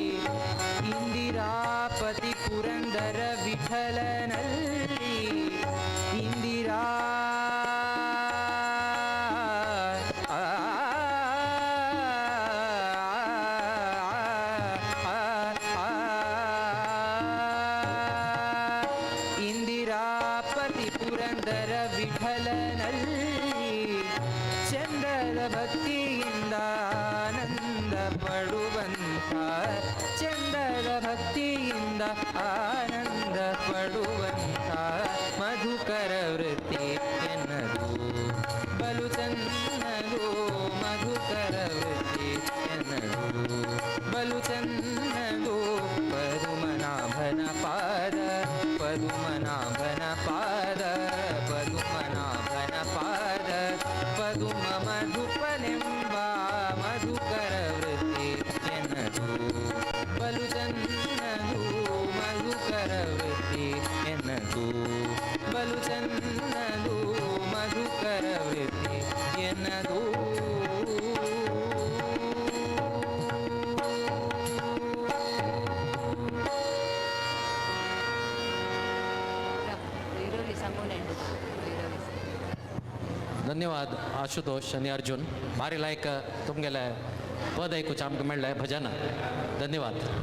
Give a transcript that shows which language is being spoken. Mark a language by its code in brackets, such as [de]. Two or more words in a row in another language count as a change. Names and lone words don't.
[kn] ಇಂದಿರಾಪತಿ ಪುರಂದರ ವಿಠಲನಲ್ಲಿ ಇಂದಿರಾ ಇಂದಿರಾಪತಿ ಪುರಂದರ ವಿಠಲನಲ್ಲಿ ಚಂದದ ಭಕ್ತಿಯಿಂದ ಆನಂದ ಪಡುವಂಥ ಚಂದದ ಭಕ್ತಿಯಿಂದ ಆನಂದ ಪಡುವಂಥ ಮಧುಕರ ವೃತ್ತಿ ಎನ್ನದು ಬಲು ಚನ್ನದು ಮಧುಕರ ವೃತ್ತಿ ಎನ್ನದು ಬಲು ಚನ್ನದು ಪದುಮನಾಭನ ಪಾದ ಪದುಮನಾಭನ ಪಾದ ಪದುಮನಾಭನ ಪಾದ ಪದುಮ ಮಧುಪನೆಂಬ ಮಧುಕರ ವೃತ್ತಿ ಎನ್ನದು ಬಲು ಚನ್ನದು ಮಧುಕರ ವೃತ್ತಿ ಎನ್ನದು ಬಲು ಚನ್ನದು ಮಧುಕರ ವೃತ್ತಿ ಎನ್ನದು [kok] धन्यवाद आशुतोष आणि अर्जुन भारी लायक तुमगेले पद ऐकूचे आमकां मेळ्ळें भजन धन्यवाद